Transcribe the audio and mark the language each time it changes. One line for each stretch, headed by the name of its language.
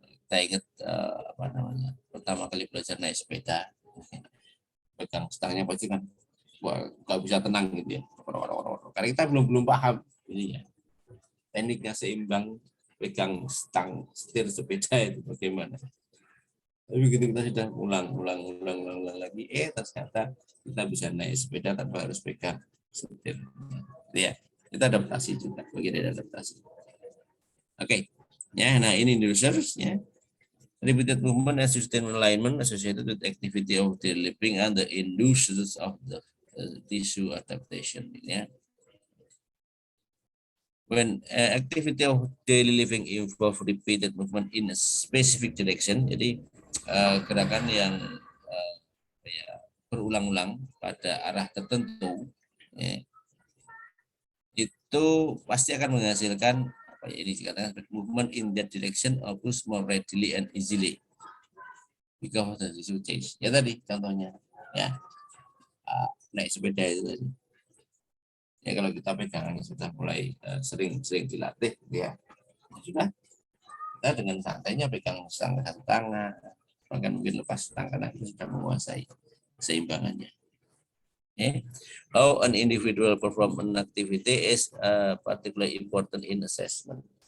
Indonesian: Kita ingat pertama kali belajar naik sepeda, pegang stangnya pasti kan nggak bisa tenang gitu ya, karena kita belum paham ini ya tekniknya seimbang pegang stang setir sepeda itu bagaimana. Tapi begitu kita sudah ulang lagi, ternyata kita bisa naik sepeda tanpa harus pegang setir. Ya, kita adaptasi juga, bagian dari adaptasi. Oke, ya, nah ini users ya.
English: Repeated movement and sustained alignment associated with activity of daily living and the induces of the tissue adaptation. Ya. When activity of daily living involve repeated movement in a specific direction,
Indonesian: jadi gerakan yang ya, berulang-ulang pada arah tertentu, ya, itu pasti akan menghasilkan apa ya, ini dikatakan
English: movement in that direction occurs more readily and easily because of the tissue change.
Indonesian: Ya tadi contohnya, ya naik sepeda itu tadi. Ya kalau kita pegangan sudah mulai sering dilatih, ya sudah kita dengan santainya pegang satu tangan, bahkan mungkin lepas tangan itu sudah menguasai keseimbangannya. Okay.
English: How an individual perform an activity is particularly important in assessment.